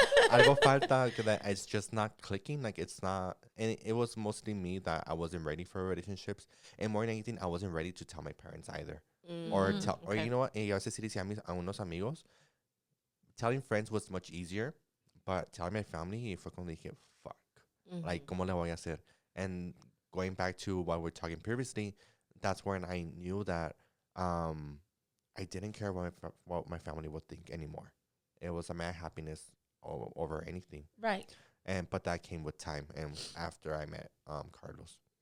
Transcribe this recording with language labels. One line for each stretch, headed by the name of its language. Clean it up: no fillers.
Spanish: Pero algo falta
English: that it's just not clicking. Like it's not, and it was mostly me that I wasn't ready for relationships. And more than anything, I wasn't ready to tell my parents either. Or Okay. you know what?
Spanish: Y a veces sí decía a unos amigos,
English: telling friends was much easier, but telling my family
Spanish: fue cuando dije,
English: fuck.
Spanish: Like, ¿cómo le voy a hacer?
English: And going back to what we were talking previously, that's when I knew that I didn't care what my family would think anymore. It was my happiness over anything. Right. But that came with time and after I met Carlos.